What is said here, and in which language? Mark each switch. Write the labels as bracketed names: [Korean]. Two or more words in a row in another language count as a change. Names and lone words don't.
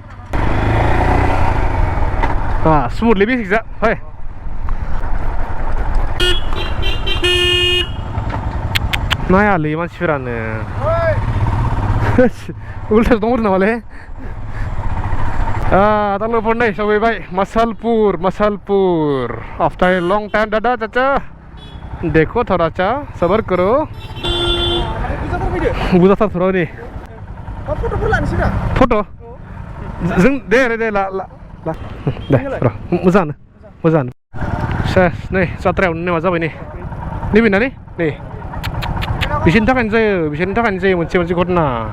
[Bodo] स्मुथलि B6आ फै नायालै मानसिफोरानो उल्था दंहर नामालै दा लोगोफोर नै सफैबाय मसलपुर [English] after a long time [Hindi] दादा चाचा देखो थोड़ा सा सबर करो [Bodo] बुजाथारथ'र' नै फट'फोर लानोसै दा फट' जों दे ला दे र' मोजाङानो सेस नै जात्रायावनो नेमा जाबाय नै नैबेना नै बिसोरनि थाखायनो जायो मोनसे घटना